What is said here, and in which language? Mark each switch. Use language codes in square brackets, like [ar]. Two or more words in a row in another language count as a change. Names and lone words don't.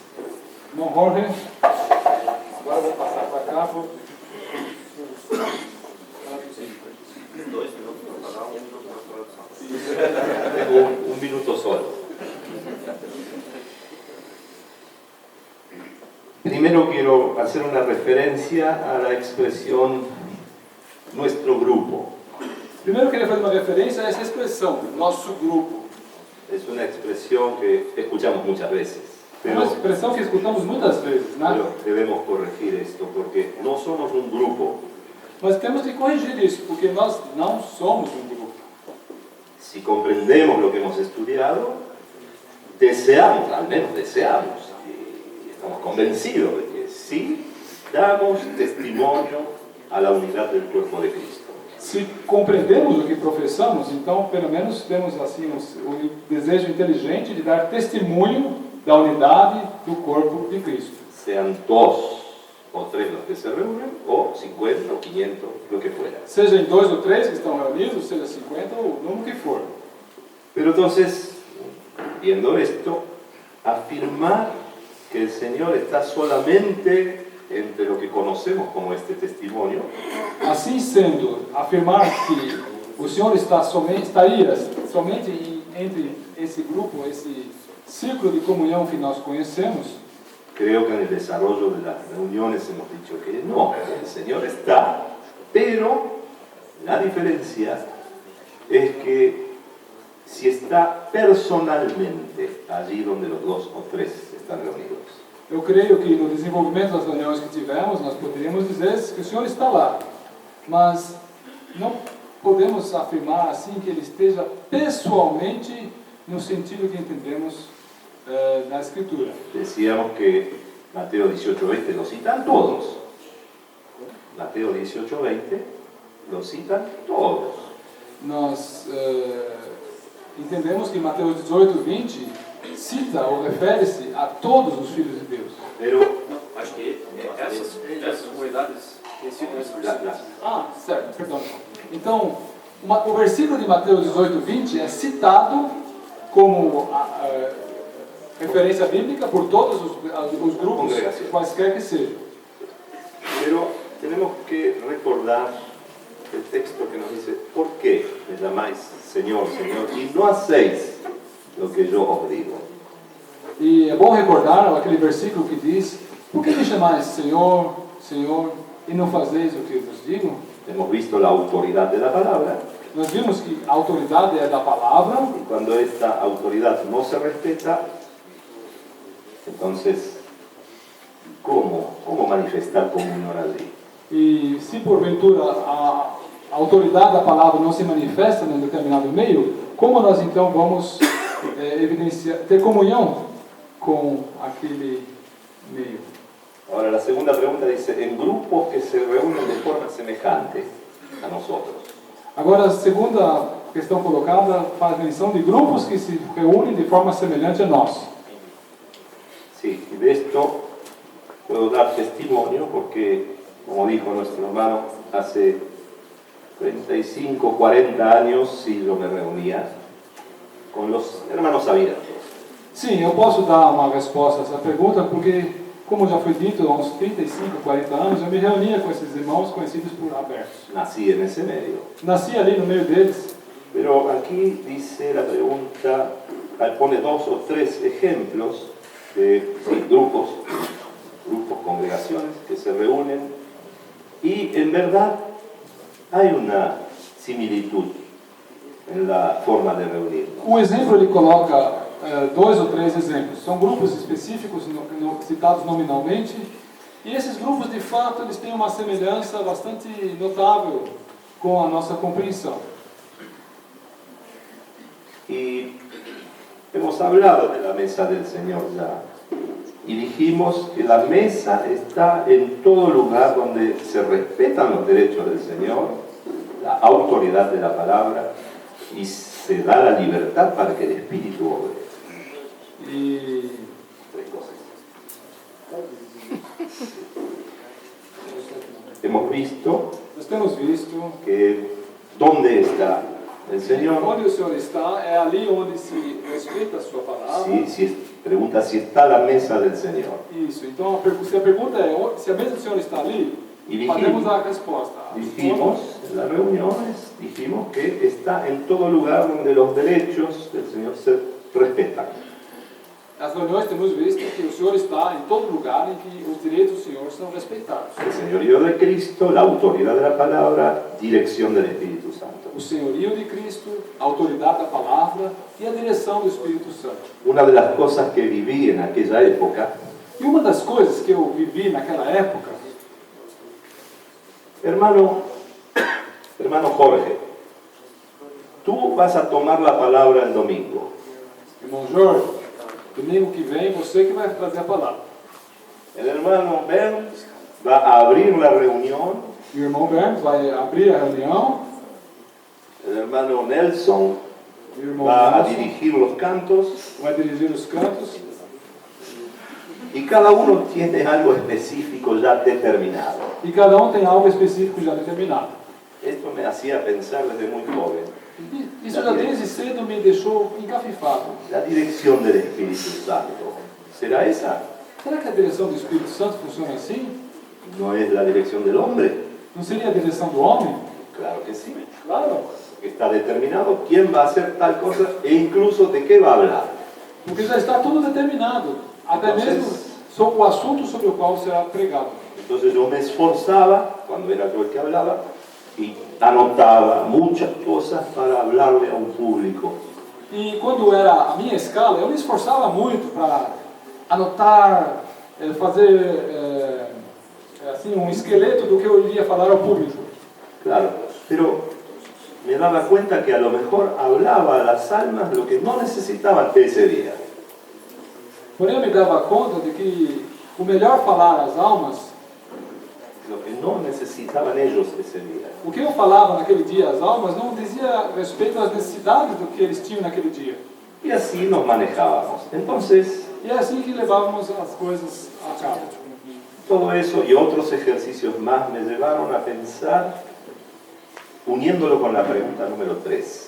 [pt] Irmão Jorge, agora eu vou passar para cá. 2 minutos para falar, 1 minuto para tradução. 1 minuto só. [es] hacer una referencia a la expresión nuestro grupo. [pt] Primeiro eu queria fazer uma referência a essa expressão, nosso grupo. [es] Es una expresión que escuchamos muchas veces, [pt] É uma [es] pero [pt] expressão que escutamos muitas vezes, né? [es] debemos corregir esto porque no somos un grupo. [pt] Mas temos que corrigir isso, porque nós não somos um grupo. [es] Si comprendemos lo que hemos estudiado, deseamos, al menos deseamos, y estamos convencidos de que sí damos testimonio a la unidad del cuerpo de Cristo. [pt] Se compreendemos o que professamos, então pelo menos temos assim o desejo inteligente de dar testemunho da unidade do corpo de Cristo. [es] Sean 2 o 3 los que se reúnen, o 50 o 500, lo que fuera. [pt] Seja em 2 ou 3 que estão reunidos, seja 50 ou o número que for. [es] Pero entonces, viendo esto, afirmar que el Señor está solamente entre lo que conocemos como este testimonio, [pt] Assim sendo, afirmar que o Senhor estaria somente entre esse grupo, esse círculo de comunhão que nós conhecemos, [es] creo que en el desarrollo de las reuniones hemos dicho que no, el Señor está, pero la diferencia es que si está personalmente allí donde los 2 o 3 están reunidos, [pt] eu creio que no desenvolvimento das reuniões que tivemos, nós poderíamos dizer que o Senhor está lá, mas não podemos afirmar assim que Ele esteja pessoalmente no sentido que entendemos na Escritura. [es] decíamos que Mateo 18:20 lo citan todos. Mateo 18:20 lo citan todos. [pt] Nós entendemos que Mateus 18:20 cita ou refere-se a todos os filhos de Deus. [es] Pero [pt] Acho que essas comunidades têm sido nesse versículo. Certo, perdão. Então, o versículo de Mateus 18:20 é citado como referência bíblica por todos os grupos, quaisquer que sejam. [es] Pero tenemos que recordar el texto que nos dice, ¿por qué me llamáis Señor, Señor, y no hacéis lo que yo os digo? [pt] E é bom recordar aquele versículo que diz: por que me chamais Senhor, Senhor, e não fazeis o que eu vos digo? [es] Hemos visto la autoridad de la palabra, [pt] Nós vimos que a autoridade é da palavra, [es] y cuando esta autoridad no se respeta, entonces, ¿cómo manifestar comunión allí? [pt] e se porventura a autoridade da palavra não se manifesta num determinado meio, como nós então vamos ter comunhão com aquele meio? [es] Ahora, la segunda pregunta dice, en grupos que se reúnen de forma semejante a nosotros. [pt] Agora, a segunda questão colocada faz menção de grupos que se reúnem de forma semelhante a nós. [es] Sí, y de esto puedo dar testimonio porque, como dijo nuestro hermano, hace 35, 40 años sí yo me reunía con los hermanos abiertos. [pt] Sim, eu posso dar uma resposta a essa pergunta porque, como já foi dito, há uns 35, 40 anos, eu me reunia com esses irmãos conhecidos por abertos. [es] Nací en ese medio. [pt] Nasci ali no meio deles, [es] Pero aquí dice la pregunta, pone 2 o 3 ejemplos de grupos, congregaciones que se reúnen y en verdad hay una similitud en la forma de reunirnos. [pt] o exemplo ele coloca 2 ou 3 exemplos. São grupos específicos citados nominalmente, e esses grupos de fato eles têm uma semelhança bastante notável com a nossa compreensão. [es] Y hemos hablado de la mesa del Señor ya y dijimos que la mesa está en todo lugar donde se respetan los derechos del Señor, la autoridad de la palabra y se da la libertad para que el Espíritu obre. [pt] E [es] 3 cosas. Hemos visto [pt] nós temos visto [es] que ¿dónde está el Señor? [pt] onde o Senhor está, é ali onde se respeita a sua palavra. [es] Pregunta si está la mesa del Señor. [pt] Isso, então se a pergunta é se a mesa do Senhor está ali, E podemos dar a resposta. [es] dijimos en las reuniones, dijimos que está en todo lugar donde los derechos del Señor se respetan. [pt] As reuniões temos visto que o Senhor está em todo lugar em que os direitos do Senhor são respeitados. [es] El señorío de Cristo, la autoridad de la palabra, dirección del Espíritu Santo. [pt] O senhorio de Cristo, a autoridade da palavra e a direção do Espírito Santo. [es] Una de las cosas que viví en aquella época, [pt] E uma das coisas que eu vivi naquela época, [es] hermano Jorge, tú vas a tomar la palabra el domingo. [pt] irmão Jorge, domingo que vem você que vai trazer a palavra. [es] El hermano Ben va a abrir la reunión, [pt] E o irmão Berns vai abrir a reunião, [es] el hermano Nelson [pt] e o irmão [es] va a [pt] Nelson [es] dirigir los cantos, [pt] vai dirigir os cantos, [es] y cada uno tiene algo específico ya determinado. [pt] e cada um tem algo específico já determinado. [es] Esto me hacía pensar desde muy joven. [pt] E isso já desde cedo me deixou encafifado. [es] La dirección del Espíritu Santo, ¿será esa? [pt] Será que a direção do Espírito Santo funciona assim? [es] ¿No es la dirección del hombre? [pt] Não seria a direção do homem? [es] Claro que sí. [pt] Claro, [es] Está determinado quién va a hacer tal cosa e incluso de qué va a hablar. [pt] porque já está tudo determinado, até mesmo sobre o assunto sobre o qual será pregado. [es] Entonces yo me esforzaba, cuando era yo el que hablaba, y anotaba muchas cosas para hablarle a un público. [pt] E quando era a minha escala, eu me esforçava muito para anotar, fazer assim um esqueleto do que eu iria falar ao público. [es] Claro, pero me daba cuenta que a lo mejor hablaba a las almas lo que no necesitaban ese día. [pt] Porém, eu me dava conta de que o melhor falar às almas, [es] Lo que no necesitaban ellos ese día. [pt] o que eu falava naquele dia às almas, não dizia respeito às necessidades do que eles tinham naquele dia. [es] Y así nos manejábamos. Entonces, [pt] E é assim que levávamos as coisas a cabo. [es] todo eso y otros ejercicios más me llevaron a pensar, uniéndolo con la pregunta número 3.